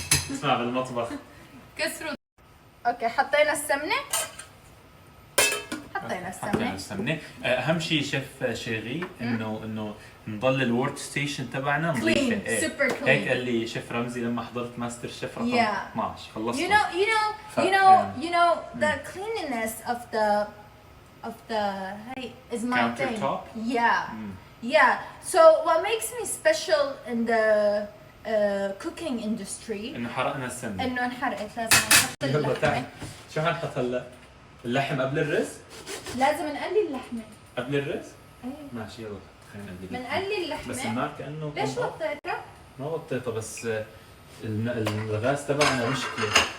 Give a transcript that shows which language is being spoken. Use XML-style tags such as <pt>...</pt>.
<ar>تسمع بالمطبخ. كسروا. اوكي حطينا السمنه. حطينا السمنه. السمنه. اهم شيء شيف شيغي انه نضل الورك ستيشن تبعنا نظيفه.</ar> <en>clean super</en> <ar>هيك</ar> <en>Clean.</en> <ar>قال لي شيف رمزي لما حضرت ماستر شيف رقم</ar> <en>Yeah.</en> <ar>12 خلصت.</ar> <en>You know the cleanliness of the hey is my thing. Countertop? Yeah. So what makes me special in the cooking industry</en> <ar>انه حرقنا السمنه. انه انحرقت. لازم نحط يلا اللحمه. تعال. شو حنحط هلا؟ اللحم قبل الرز؟ لازم نقلي اللحمه. قبل الرز؟ ايه ماشي يلا خلينا نقلي. بنقلي اللحمه. بس النار كانه ليش وطيتها؟ ما وطيتها بس الغاز تبعنا مشكله.</ar>